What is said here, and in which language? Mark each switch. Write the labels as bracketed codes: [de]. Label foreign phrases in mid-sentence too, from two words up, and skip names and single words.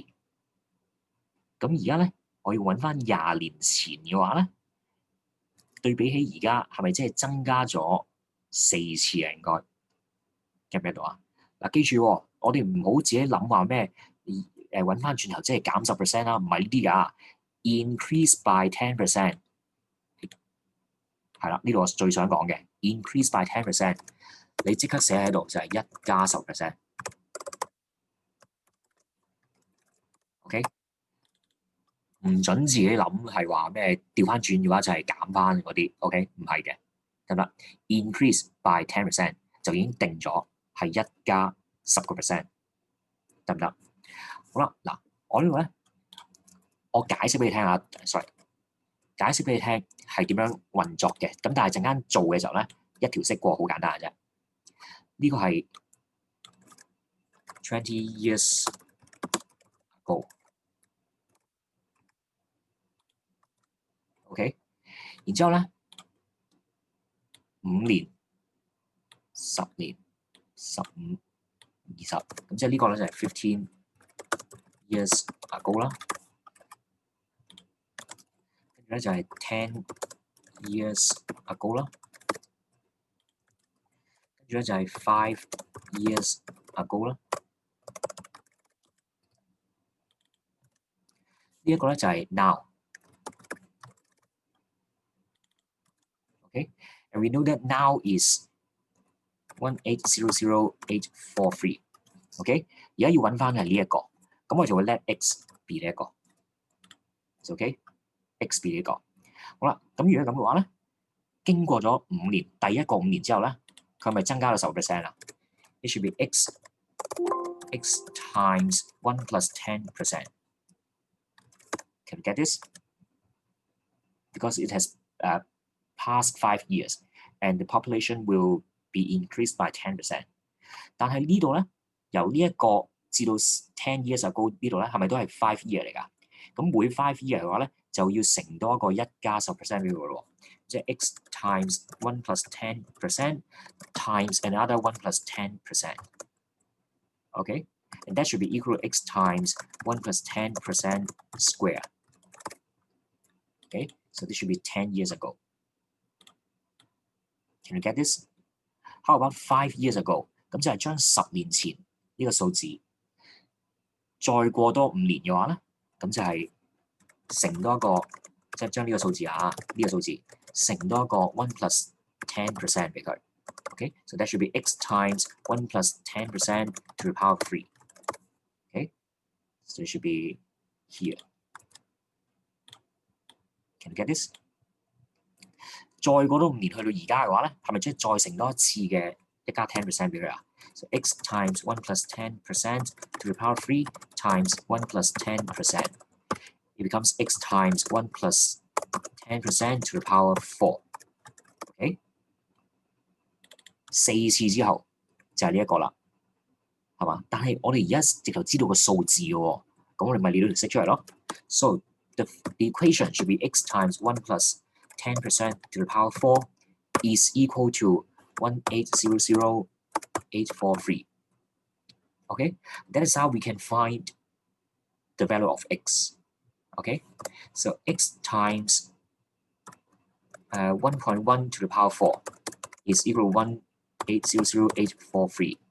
[yue] 咁而家咧，我要揾翻20年前嘅話咧，對比起而家係咪即係增加咗4次啊？應該 get 唔 get 到啊？嗱，記住喎，我哋唔好自己諗話咩揾翻轉頭即係減10%啦，唔係呢啲㗎。 [en] increase by 10% [yue] 係啦，呢度我最想講嘅 [en] increase by 10%， [yue] 你即刻寫喺度就係1加 10%。OK， 唔準自己諗係話咩調翻轉嘅話就係減翻嗰啲。OK， 唔係嘅，得唔得 ？ [en] increase by 10% [yue] 就已經定咗係1加10%，得唔得？好啦，嗱，我呢度咧，我解釋俾你聽下 ，sorry， 解釋俾你聽係點樣運作嘅。咁但係陣間做嘅時候咧，一條式過好簡單嘅啫。呢個係 [en] 20 years ago。 [yue] OK， 然之後咧5年、10年、15、20，咁即係呢個咧就係 [en] 15 years ago [yue] 啦。跟住咧就係 [en] 10 years ago [yue] 啦。跟住咧就係 [en] 5 years ago [yue] 啦。呢一個咧就係 now。 [en] And we know that now is 1800843. [yue] OK， 而家要揾翻係呢一個，咁我就會 [en] let x be [yue] 呢一個。OK， [en] x be [yue] 呢個。好啦，咁如果咁嘅話咧，經過咗5年，第一個5年之後咧，佢係咪增加咗10% 啊？ [en] It should be x times 1 plus 10%. Can you get this? Because it has past 5 years, and the population will be increased by 10%. [yue] 但係呢度咧，由呢一個至到 [en] 10 years ago [yue] 呢度咧，係咪都係5 year 嚟㗎？咁每5 year 嘅話咧，就要乘多一個1加10% 俾佢咯。 [en] 即係 x times 1 plus 10% times another 1 plus 10%. Okay, and that should be equal to x times 1 plus 10% square. Okay, so this should be 10 years ago. Can you get this? How about 5 years ago? [yue] 咁就係將10年前呢個數字再過多5年嘅話咧，咁就係乘多一個，即係將呢個數字呢個數字乘多一個 [en] 1 plus 10% [yue] 俾佢。 [en] Okay, so that should be x times 1 plus 10% to the power of 3. Okay, so it should be here. Can you get this? [yue] 再過多5年去到而家嘅話咧，係咪即係再乘多一次嘅1加 10% 俾佢啊？ [en] So x times 1 plus 10% to the power of 3 times 1 plus 10%. It becomes x times 1 plus 10% to the power of 4. Okay? [yue] 4次之後就係呢一個啦，係嘛？但係我哋而家直頭知道個數字嘅喎，咁我哋咪列到條式出嚟咯。 [en] So the equation should be x times 1 plus 10% to the power of 4 is equal to 1800843. Okay, that is how we can find the value of x. Okay, so x times 1.1 to the power of 4 is equal to 1800843.